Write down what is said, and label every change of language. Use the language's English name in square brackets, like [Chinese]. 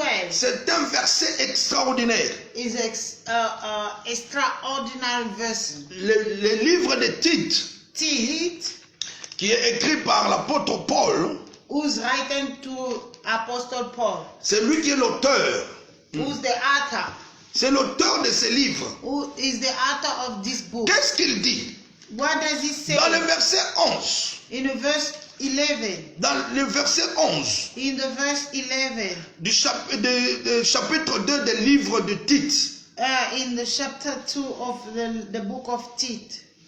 [French] C'est un verset extraordinaire. [English] is extraordinary verse. [French] Le livre de Tite, [English] Tite, [French] qui est écrit par l'apôtre Paul, [English] who's written to Apostle Paul, [French] c'est lui qui est l'auteur. [English] who's the author, [French] C'est l'auteur de ce livre. [English] who is the author of this book. [French] Qu'est-ce qu'il dit? [English] What does he say [French] Dans le verset 11. [English] in the verse 11? [French] Dans le verset 11 [English] In the verse 11, [French] du chapitre 2 du livre de Tite, [English] in the chapter 2 of the book of Tite,